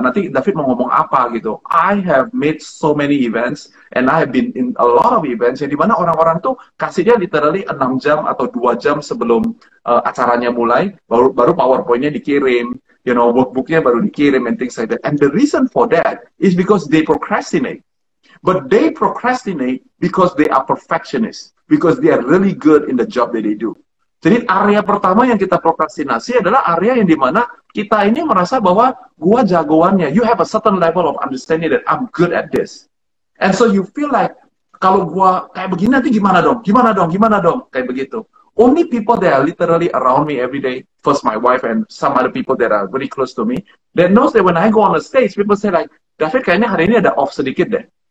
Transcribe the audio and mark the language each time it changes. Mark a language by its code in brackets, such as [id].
[id] Nanti David mau ngomong apa gitu. [en] I have made so many events, and I have been in a lot of events, [id] yang dimana orang-orang tuh kasih dia literally 6 jam atau 2 jam sebelum acaranya mulai, baru PowerPoint-nya dikirim, you know, workbook-nya baru dikirim, [en] and things like that. And the reason for that is because they procrastinate. But they procrastinate because they are perfectionists, because they are really good in the job that they do. [id] Jadi area pertama yang kita prokrastinasi adalah area yang dimana kita ini merasa bahwa gua jagoannya. [en] You have a certain level of understanding that I'm good at this. And so you feel like, [id] kalau gua kayak begini nanti gimana dong, kayak begitu. [en] Only people that are literally around me every day, first my wife and some other people that are very close to me, that knows that when I go on the stage, people say like, [id] David kayaknya hari ini ada off sedikit deh.